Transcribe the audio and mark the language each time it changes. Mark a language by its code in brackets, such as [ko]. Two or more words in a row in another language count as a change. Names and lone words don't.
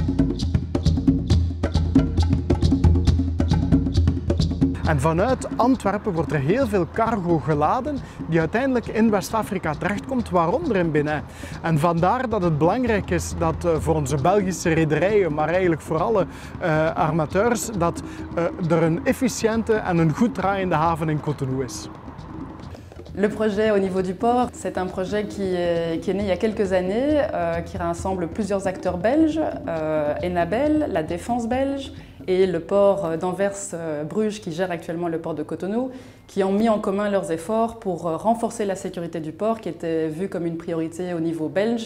[nl] En vanuit Antwerpen wordt er heel veel cargo geladen die uiteindelijk in West-Afrika terechtkomt, waaronder in Benin. En vandaar dat het belangrijk is dat voor onze Belgische rederijen, maar eigenlijk voor alle armateurs, dat er een efficiënte en een goed draaiende haven in Cotonou is. [fr] Le projet au niveau du port, c'est un projet qui est né il y a quelques années, qui rassemble plusieurs acteurs belges, Enabel, la défense belge et le port d'Anvers-Bruges qui gère actuellement le port de Cotonou, qui ont mis en commun leurs efforts pour renforcer la sécurité du port qui était vue comme une priorité au niveau belge.